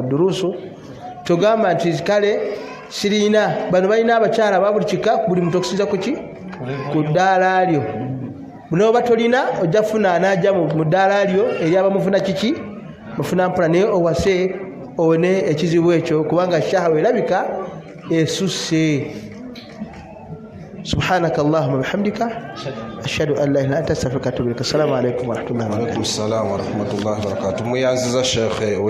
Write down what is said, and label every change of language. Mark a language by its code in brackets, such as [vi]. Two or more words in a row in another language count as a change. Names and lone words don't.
[lg] duruusu togamba nti kale sirina bano balina abakyala ba buli kika buli muntu okusinza kuki ku ddaala lyo bunoba tolina ojja kufuna anajja mu ddaala lyo eri abamufuna kiki mufuna mpula naye owase owone ekizibu ekyo kubanga shahawa erabika esusse [ar] سبحانك اللهم بحمدك أشهد أن لا إله إلا أنت أستغفرك وأتوب إليك السلام عليكم ورحمة الله وبركاته. السلام عليكم ورحمة الله وبركاته. [lg] Muyanziza Sheikh